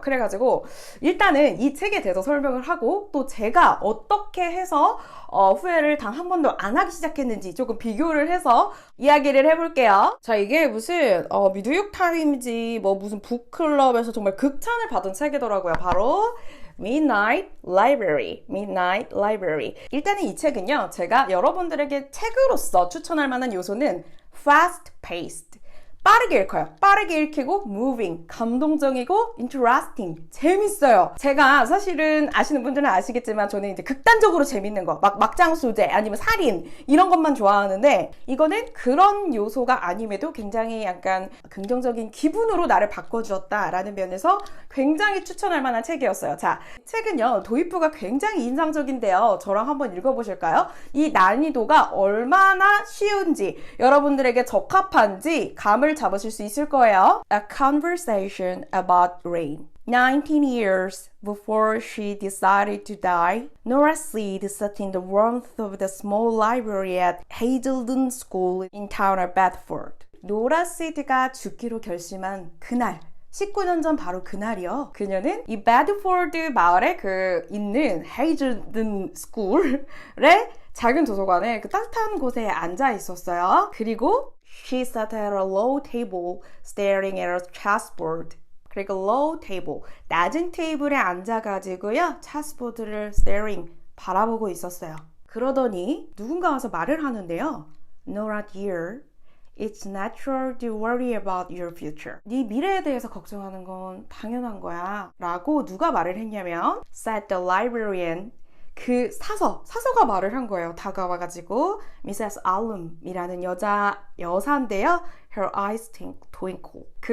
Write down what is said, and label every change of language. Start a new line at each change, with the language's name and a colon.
Korean: 그래가지고 일단은 이 책에 대해서 설명을 하고, 또 제가 어떻게 해서 후회를 단 한 번도 안 하기 시작했는지 조금 비교를 해서 이야기를 해볼게요. 자, 이게 무슨 뉴욕타임즈 무슨 북클럽에서 정말 극찬을 받은 책이더라고요. 바로 Midnight Library. 일단은 이 책은요, 제가 여러분들에게 책으로서 추천할 만한 요소는 fast-paced, 빠르게 읽어요. 빠르게 읽히고 moving, 감동적이고 interesting, 재밌어요. 제가 사실은 아시는 분들은 아시겠지만 저는 이제 극단적으로 재밌는 거, 막장 소재 아니면 살인 이런 것만 좋아하는데, 이거는 그런 요소가 아님에도 굉장히 약간 긍정적인 기분으로 나를 바꿔주었다라는 면에서 굉장히 추천할 만한 책이었어요. 자, 책은요, 도입부가 굉장히 인상적인데요. 저랑 한번 읽어보실까요? 이 난이도가 얼마나 쉬운지, 여러분들에게 적합한지 감을 잡으실 수 있을 거예요.
English: A conversation about rain. 19 years before she decided to die, Nora Seed sat in the warmth of the small library at Hazelden School in town of Bedford.
Korean: 노라 시드가 죽기로 결심한 그날, 19년 전 바로 그날이요. 그녀는 이 베드포드 마을에 있는 헤이즐든 스쿨의 작은 도서관에 따뜻한 곳에 앉아 있었어요. 그리고
English: she sat at a low table staring at a chessboard.
Korean: 그리고 low table, 낮은 테이블에 앉아가지고요, 체스보드를 staring, 바라보고 있었어요. 그러더니 누군가 와서 말을 하는데요.
English: Nora dear, it's natural to worry about your future.
Korean: 네 미래에 대해서 걱정하는 건 당연한 거야 라고 누가 말을 했냐면
English: said the librarian,
Korean: 그 사서가 말을 한 거예요. 다가와가지고 Mrs. Allum이라는 여사인데요.
English: Her eyes twinkle.